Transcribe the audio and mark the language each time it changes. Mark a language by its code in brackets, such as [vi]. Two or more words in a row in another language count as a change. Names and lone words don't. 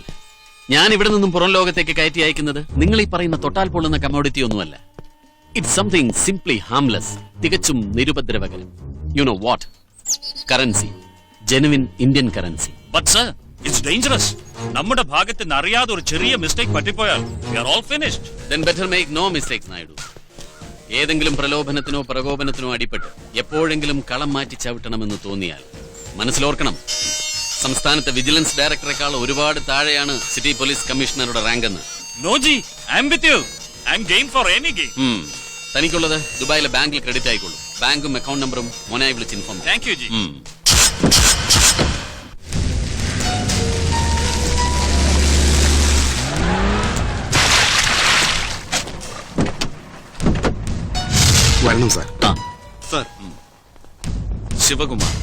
[ml] ഞാൻ ഇവിടെ നിന്നും പുറം ലോകത്തേക്ക് കയറ്റി അയക്കുന്നത് നിങ്ങൾ ഈ പറയുന്ന തൊട്ടാൽ പൊള്ളുന്ന കമ്മോഡിറ്റി ഒന്നുമല്ല. [en] It's something simply harmless, തികച്ചും നിരുപദ്രവകരം. You know what? Currency, genuine Indian currency. But sir, it's dangerous. [ml] നമ്മുടെ ഭാഗത്ത് നിന്ന് അറിയാതെ ഒരു ചെറിയ മിസ്റ്റേക്ക് പറ്റിപ്പോയാൽ [en] we are all finished. Then better make no mistakes, നായിഡു. [ml] ഏതെങ്കിലും പ്രലോഭനത്തിനോ പ്രകോപനത്തിനോ അടിപ്പെട്ട് എപ്പോഴെങ്കിലും കളം മാറ്റി ചവിട്ടണമെന്ന് തോന്നിയാൽ മനസ്സിലോർക്കണം, സംസ്ഥാനത്തെ [en] vigilance directorekkaal [ml] ഒരുപാട് താഴെയാണ് [en] city police commissionerude [ml] റാങ്ക് എന്ന്. [en] No ji, I am with you. I am game for any game. [ml] തനിക്കുള്ളത് ദുബായിലെ ബാങ്കിൽ ക്രെഡിറ്റ് ആയിക്കോളൂ. ബാങ്കും [en] account numberum [ml] മോനായി വിളിച്ച് ഇൻഫോം. [en] Thank you ji. [ml] വരണം സാർ. സർ, ശിവകുമാർ